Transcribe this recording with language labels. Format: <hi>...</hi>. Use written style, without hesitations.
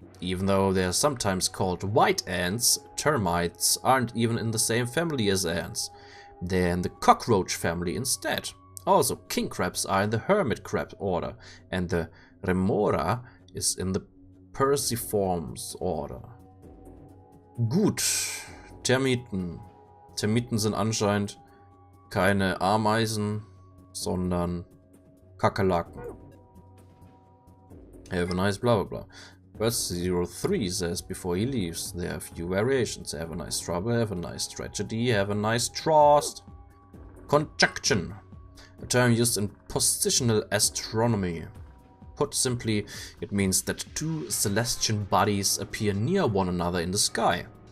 <en>Even though they are sometimes called white ants, termites aren't even in the same family as ants. They're in the cockroach family instead. Also, king crabs are in the hermit crab order, and the Remora is in the Perciformes order.</en> <de>Gut, Termiten. Termiten sind anscheinend keine Ameisen, sondern Kakerlaken.</de> <en>Have a nice blah blah blah. Bird03 says before he leaves, there are few variations. Have a nice trouble, have a nice tragedy, have a nice trust. Conjunction. A term used in positional astronomy. Put simply, it means that 2 celestial bodies appear near one another in the sky.</en>